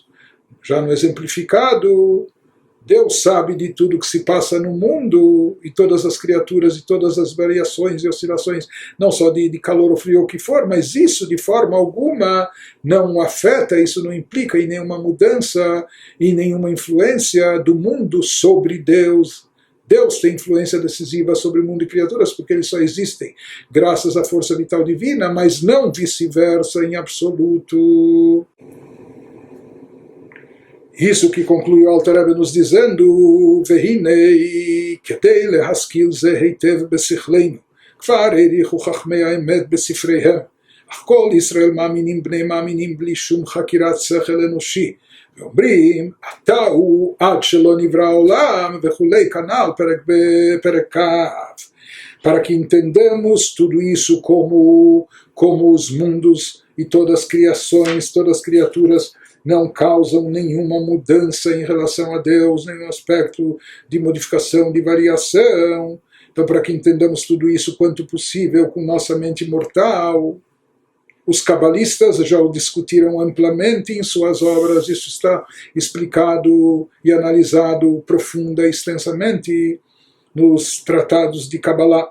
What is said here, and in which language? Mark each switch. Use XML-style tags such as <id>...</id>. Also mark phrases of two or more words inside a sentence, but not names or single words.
<pt>Já no exemplificado, Deus sabe de tudo que se passa no mundo, e todas as criaturas, e todas as variações e oscilações, não só de calor ou frio ou o que for, mas isso de forma alguma não afeta, isso não implica em nenhuma mudança, em nenhuma influência do mundo sobre Deus. Deus tem influência decisiva sobre o mundo e criaturas, porque eles só existem graças à força vital divina, mas não vice-versa em absoluto. Isso que conclui o Alter Rebbe nos dizendo:</pt> <he>והנה כדי להשכיל זה היטב בשכלנו, כבר האריכו חכמי האמת בספריהם, אך כל ישראל מאמינים בני מאמינים בלי שום חקירת שכל אנושי, ואומרים, אתה הוא עד שלא נברא העולם, וכולי, כנ"ל פרק כ'.</he> <pt>Para que entendamos tudo isso como os mundos e todas as criações, todas as criaturas não causam nenhuma mudança em relação a Deus, nenhum aspecto de modificação, de variação. Então, para que entendamos tudo isso quanto possível com nossa mente mortal, os cabalistas já o discutiram amplamente em suas obras, isso está explicado e analisado profunda e extensamente nos tratados de Kabbalah.</pt>